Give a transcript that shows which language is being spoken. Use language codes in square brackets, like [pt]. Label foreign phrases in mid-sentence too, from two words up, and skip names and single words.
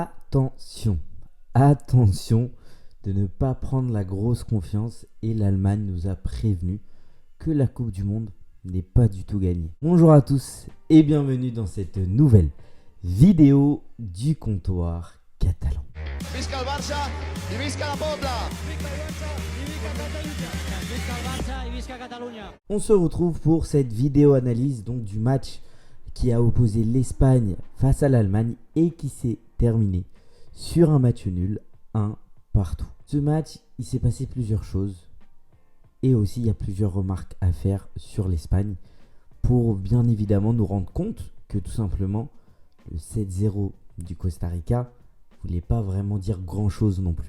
[fr] Attention, attention de ne pas prendre la grosse confiance et l'Allemagne nous a prévenu que la Coupe du Monde n'est pas du tout gagnée. Bonjour à tous et bienvenue dans cette nouvelle vidéo du comptoir catalan. [ca] Visca el Barça i visca la Pobla. [fr] On se retrouve pour cette vidéo analyse donc du match qui a opposé l'Espagne face à l'Allemagne et qui s'est terminé sur un match nul, 1 partout. Ce match, il s'est passé plusieurs choses et aussi il y a plusieurs remarques à faire sur l'Espagne pour bien évidemment nous rendre compte que tout simplement le 7-0 du Costa Rica voulait pas vraiment dire grand chose non plus.